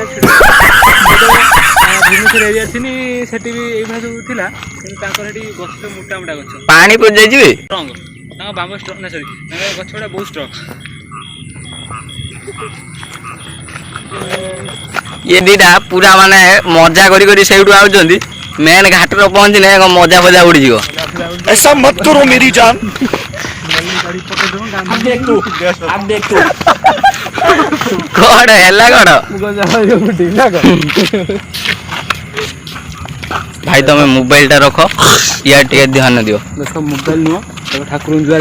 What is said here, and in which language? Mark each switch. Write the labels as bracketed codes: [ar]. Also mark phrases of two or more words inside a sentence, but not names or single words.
[or] ଭୁବନେଶ୍ୱର ଏରିଆ ଥିଲି ସେଠି ବି ଏଇଭଳିଆ ସବୁ ଥିଲା କିନ୍ତୁ ତାଙ୍କର ସେଠି ଗଛ ମୋଟା ମୋଟା ଗଛ ପାଣି ପଡ଼ିଯାଇଯିବେ ଷ୍ଟ୍ରଙ୍ଗ ତାଙ୍କ ବାମ୍ବ ଷ୍ଟ୍ରଙ୍ଗ ନା ସରି ତାଙ୍କ ଗଛ ଗୁଡ଼ା ବହୁତ ଷ୍ଟ୍ରଙ୍ଗ। ଇଏ ଦିଟା ପୁରା ମାନେ ମଜା କରି କରି ସେଇଠୁ ଆଉଛନ୍ତି ମେନ୍ ଘାଟରେ ପହଞ୍ଚିଲେ ମଜା ଫଜା ଉଡ଼ିଯିବ। [hi] ऐसा मत करो मेरी जान। [or] କ'ଣ ହେଲା କ'ଣ ଭାଇ ତମେ ମୋବାଇଲଟା ରଖ ଇଆଡ଼େ ଟିକେ ଧ୍ୟାନ ଦିଅ। ଦେଖ ମୋବାଇଲ ନୁହଁ ଠାକୁରଙ୍କୁ ଜୁହାର